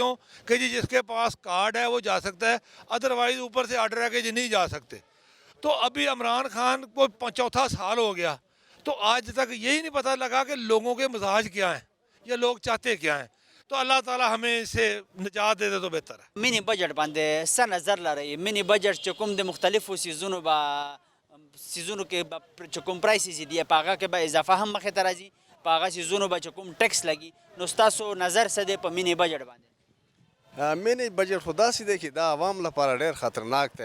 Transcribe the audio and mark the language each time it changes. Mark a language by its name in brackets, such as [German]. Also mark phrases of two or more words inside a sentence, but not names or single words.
[Urdu] کیوں کہ جی جس کے پاس کارڈ ہے وہ جا سکتا ہے، ادروائز اوپر سے آرڈر ہے کہ جی نہیں جا سکتے۔ تو ابھی عمران خان کو 4 سال ہو گیا، تو آج تک یہی نہیں پتہ لگا کہ لوگوں کے مزاج کیا ہیں یا لوگ چاہتے کیا ہیں۔ تو اللہ تعالیٰ ہمیں اس سے نجات دے دے تو بہتر ہے۔ [Pashto] منی بجٹ باندې څه نظر لرئ؟ منی بجٹ چې کوم د مختلفو سیزونو کې به چې کوم پرایسز دي په هغه کې به اضافه هم مخې ته راځي، په هغه سیزونو به چې کوم ټیکس لګي، نو ستاسو نظر څه دی په منی بجٹ باندې؟ منی بجٹ خو داسې دی چې دا عوام لپاره ډېر خطرناک دی.